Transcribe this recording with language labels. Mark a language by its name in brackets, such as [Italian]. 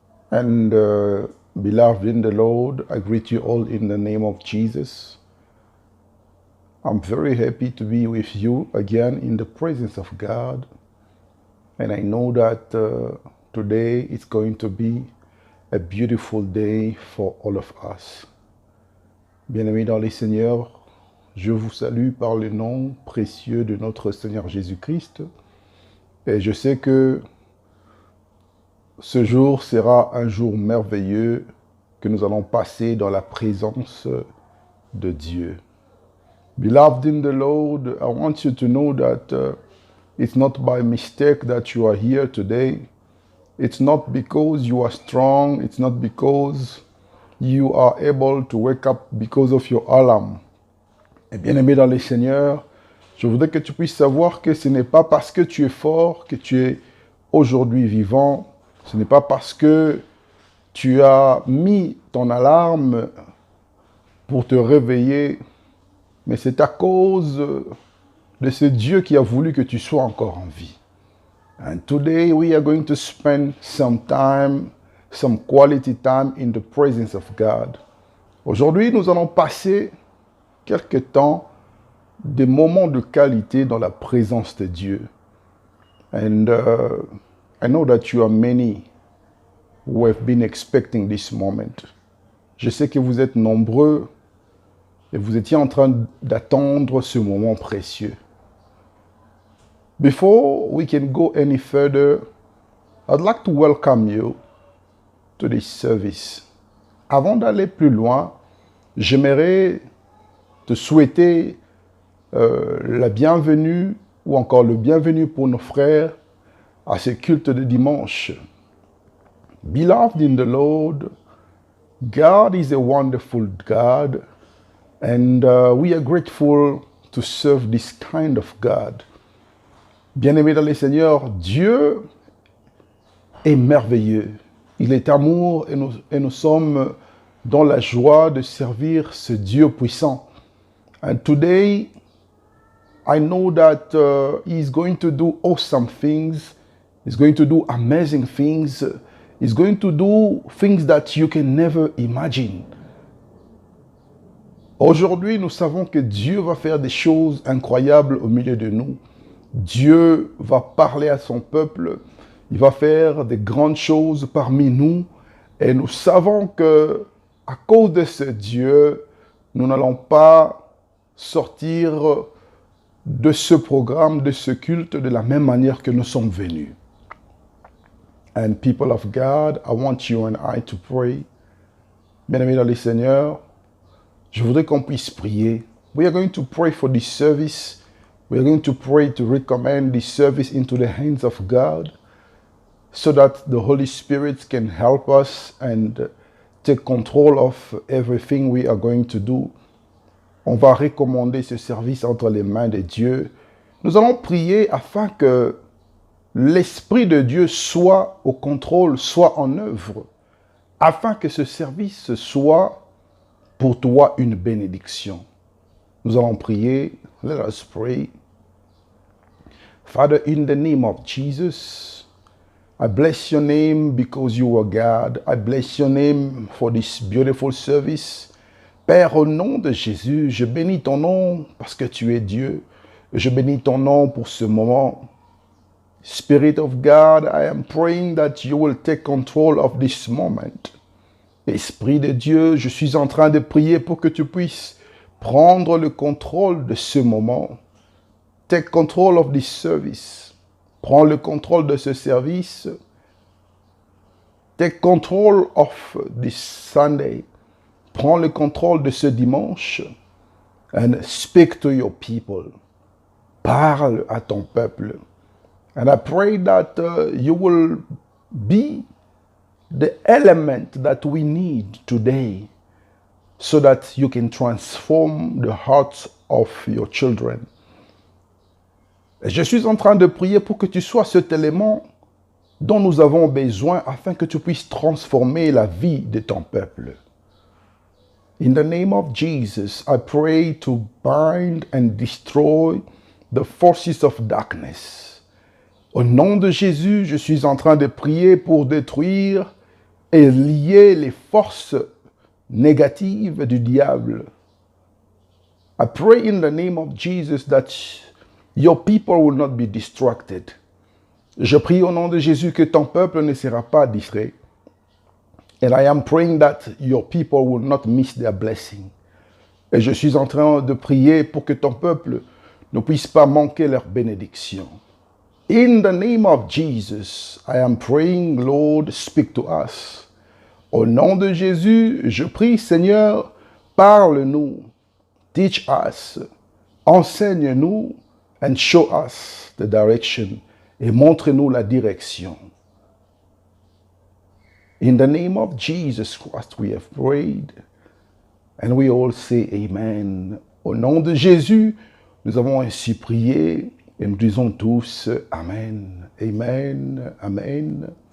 [English] And beloved in the Lord, I greet you all in the name of Jesus. I'm very happy to be with you again in the presence of God. And I know that today is going to be a beautiful day for all of us. [French] Bien-aimés dans les Seigneurs, je vous salue par le nom précieux de notre Seigneur Jésus-Christ. Et je sais que ce jour sera un jour merveilleux que nous allons passer dans la présence de Dieu. [English] Beloved in the Lord, I want you to know that it's not by mistake that you are here today. It's not because you are strong. It's not because you are able to wake up because of your alarm. [French] Et bien aimé dans les Seigneurs, je voudrais que tu puisses savoir que ce n'est pas parce que tu es fort que tu es aujourd'hui vivant. Ce n'est pas parce que tu as mis ton alarme pour te réveiller, mais c'est à cause de ce Dieu qui a voulu que tu sois encore en vie. [English] And today we are going to spend some time, some quality time in the presence of God. [French] Aujourd'hui, nous allons passer quelque temps, des moments de qualité dans la présence de Dieu. [English] And I know that you are many who have been expecting this moment. [French] Je sais que vous êtes nombreux et vous étiez en train d'attendre ce moment précieux. [English] Before we can go any further, I'd like to welcome you to this service. [French] Avant d'aller plus loin, j'aimerais te souhaiter la bienvenue ou encore le bienvenu pour nos frères à ce culte de dimanche. [English] Beloved in the Lord, God is a wonderful God, and we are grateful to serve this kind of God. [French] Bien-aimés dans les Seigneurs, Dieu est merveilleux. Il est amour et nous sommes dans la joie de servir ce Dieu puissant. [English] And today, I know that He's going to do awesome things. He's going to do amazing things. He's going to do things that you can never imagine. [French] Aujourd'hui, nous savons que Dieu va faire des choses incroyables au milieu de nous. Dieu va parler à son peuple. Il va faire des grandes choses parmi nous. Et nous savons que, à cause de ce Dieu, nous n'allons pas sortir de ce programme, de ce culte, de la même manière que nous sommes venus. [English] And people of God, I want you and I to pray. [French] Bien-aimés dans les Seigneurs, je voudrais qu'on puisse prier. [English] We are going to pray for this service. We are going to pray to recommend this service into the hands of God so that the Holy Spirit can help us and take control of everything we are going to do. [French] On va recommander ce service entre les mains de Dieu. Nous allons prier afin que l'Esprit de Dieu soit au contrôle, soit en œuvre, afin que ce service soit pour toi une bénédiction. Nous allons prier. [English] Let us pray. Father, in the name of Jesus, I bless your name because you are God. I bless your name for this beautiful service. [French] Père, au nom de Jésus, je bénis ton nom parce que tu es Dieu. Je bénis ton nom pour ce moment. [English] Spirit of God, I am praying that you will take control of this moment. [French] Esprit de Dieu, je suis en train de prier pour que tu puisses prendre le contrôle de ce moment. [English] Take control of this service. [French] Prends le contrôle de ce service. [English] Take control of this Sunday. [French] Prends le contrôle de ce dimanche. [English] And speak to your people. [French] Parle à ton peuple. [English] And I pray that you will be the element that we need today so that you can transform the hearts of your children. [French] Et je suis en train de prier pour que tu sois cet élément dont nous avons besoin afin que tu puisses transformer la vie de ton peuple. [English] In the name of Jesus, I pray to bind and destroy the forces of darkness. [French] Au nom de Jésus, je suis en train de prier pour détruire et lier les forces négatives du diable. [English] I pray in the name of Jesus that your people will not be distracted. [French] Je prie au nom de Jésus que ton peuple ne sera pas distrait. [English] And I am praying that your people will not miss their blessing. [French] Et je suis en train de prier pour que ton peuple ne puisse pas manquer leur bénédiction. [English] In the name of Jesus, I am praying, Lord, speak to us. [French] Au nom de Jésus, je prie, Seigneur, parle-nous, [English] teach us, [French] enseigne-nous, [English] and show us the direction, [French] et montre-nous la direction. [English] In the name of Jesus Christ, we have prayed, and we all say Amen. [French] Au nom de Jésus, nous avons ainsi prié, et nous disons tous Amen, Amen, Amen.